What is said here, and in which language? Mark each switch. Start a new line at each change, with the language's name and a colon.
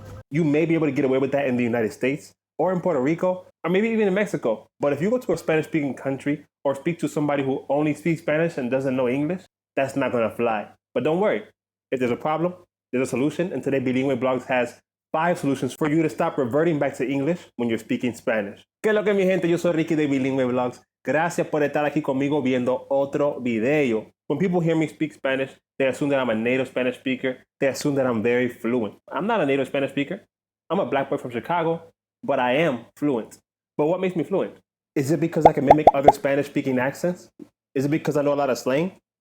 English: You may be able to get away with that in the United States or in Puerto Rico or maybe even in Mexico. But if you go to a Spanish speaking country or speak to somebody who only speaks Spanish and doesn't know English, that's not going to fly. But don't worry. If there's a problem, there's a solution. And today, Bilingüe Blogs has 5 solutions for you to stop reverting back to English when you're speaking Spanish.
Spanish: ¿Qué es lo que mi gente? Yo soy Ricky de Bilingüe Blogs. Gracias por estar aquí conmigo viendo otro video.
English: When people hear me speak Spanish, they assume that I'm a native Spanish speaker. They assume that I'm very fluent. I'm not a native Spanish speaker. I'm a black boy from Chicago, but I am fluent. But what makes me fluent? Is it because I can mimic other Spanish-speaking accents? Is it because I know a lot of slang?